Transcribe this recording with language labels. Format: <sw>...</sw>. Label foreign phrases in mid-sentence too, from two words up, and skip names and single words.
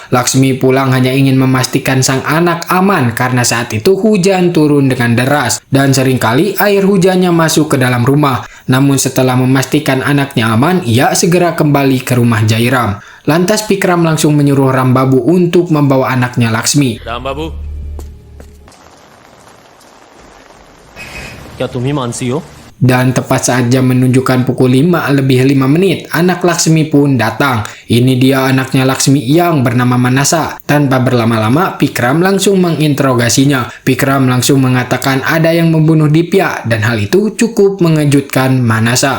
<id>Laksmi pulang hanya ingin memastikan sang anak aman karena saat itu hujan turun dengan deras dan seringkali air hujannya masuk ke dalam rumah. Namun setelah memastikan anaknya aman, ia segera kembali ke rumah Jairam. Lantas Vikram langsung menyuruh Rambabu untuk membawa anaknya Laksmi.</id> <hi>रामबाबू, क्या तुम ही मानसी हो?</hi> <id>Dan tepat saat jam menunjukkan pukul 5:05, anak Laksmi pun datang. Ini dia anaknya Laksmi yang bernama Manasa. Tanpa berlama-lama, Vikram langsung menginterogasinya. Vikram langsung mengatakan ada yang membunuh Dipya, dan hal itu cukup mengejutkan Manasa.</id>